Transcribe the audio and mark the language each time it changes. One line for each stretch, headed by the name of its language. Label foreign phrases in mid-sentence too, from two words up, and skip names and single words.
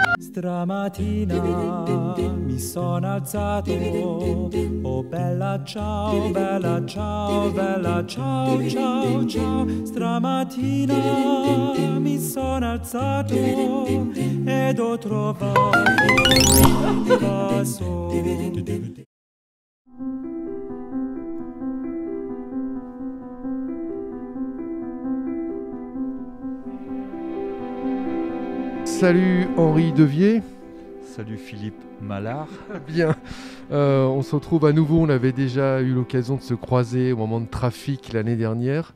Italian: Stamattina mi sono alzato, oh bella ciao, bella ciao, bella ciao, ciao, ciao. Stamattina mi sono alzato ed ho trovato un vaso.
French: Salut Henri Devier. Salut Philippe Mallard. Bien, on se retrouve à nouveau. On avait déjà eu l'occasion de se croiser au moment de Trafic l'année dernière.